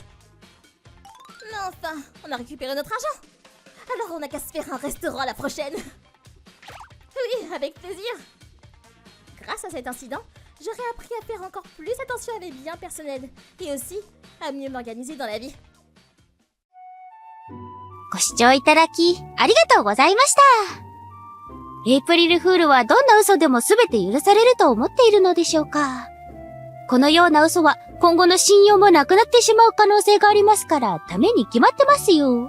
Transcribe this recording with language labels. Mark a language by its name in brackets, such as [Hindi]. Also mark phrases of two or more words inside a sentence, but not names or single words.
[French] Mais enfin, on a récupéré notre argent. Alors on n'a qu'à se faire un restaurant la prochaine. Oui, avec plaisir. Grâce à cet incident, j'aurais appris à faire encore plus attention à mes biens personnels et aussi à mieux m'organiser dans la vie. [Japanese] ご視聴いただき、ありがとうございました。エイプリルフールはどんな嘘でもすべて許されると思っているのでしょうか。このような嘘は今後の信用もなくなってしまう可能性がありますからダメに決まってますよ。